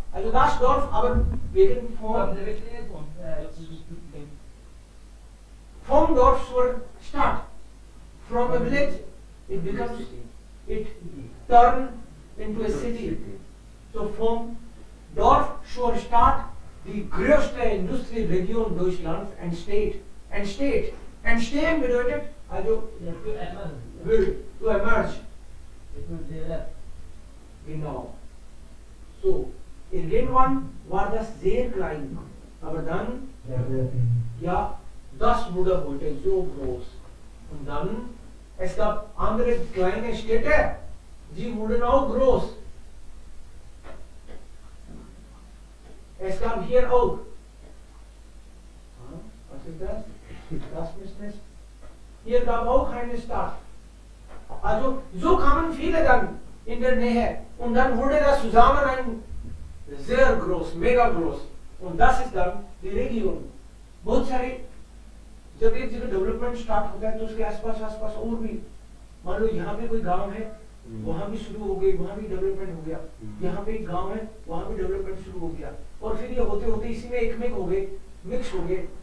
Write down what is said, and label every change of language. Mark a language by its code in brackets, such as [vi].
[de] Also das Dorf, aber wegen vom Dorf zur Stadt. [en] From a village, it turn into a city. [de] So vom Dorf zur Stadt, die größte Industrieregion Deutschlands [en] and State. [de] Entstehen bedeutet, also [en] to emerge. [de] Genau. So, irgendwann war das sehr klein, aber dann, ja, das wurde heute so groß. Und dann, es gab andere kleine Städte, die wurden auch groß. Es gab hier auch. Was ist das? Das Business. Hier gab auch eine Stadt. Also, so kamen viele dann in der Nähe. Und dann wurde das zusammen ein sehr groß, mega groß. Und das ist dann die Region. [hi] बहुत सारे, जब एक जगह development start होता है तो उसके आसपास और भी, मान लो यहाँ पे कोई गांव है, वहाँ भी शुरू हो गई, वहाँ भी डेवलपमेंट हो गया. यहाँ पे एक गांव है, वहाँ भी डेवलपमेंट शुरू हो गया. और फिर ये होते होते इसी में एक में हो गए, मिक्स हो गए.